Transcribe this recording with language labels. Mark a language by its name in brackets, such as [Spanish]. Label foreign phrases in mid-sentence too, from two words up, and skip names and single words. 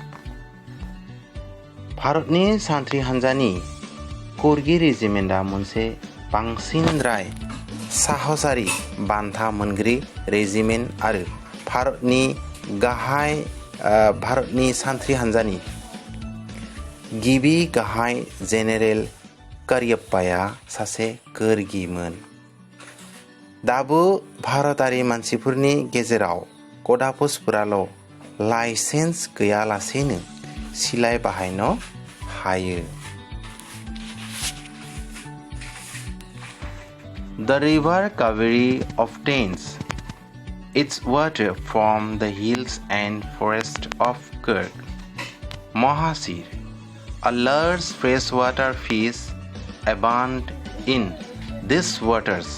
[Bodo] भारतनि सान्थ्रि हान्जानि कुर्गि रेजिमेन्टआ मोनसे बांसिनद्राय साहसारि बान्था मोनगिरि रेजिमेन्ट आरो भारतनि सान्थ्रि हान्जानि गिबि गाहाय जेनेरेल कारियप्पाया सासे कुर्गिमोन। दाबो भारतारि मानसिफोरनि गेजेराव कदाफुसफोराल' लाइसेन्स गैयालासेनो सिलाइ बाहायनो हायो। [English] The river Kaveri obtains its water from the hills and forests of Kurg. Mahasir, a large freshwater fish, abound in these waters.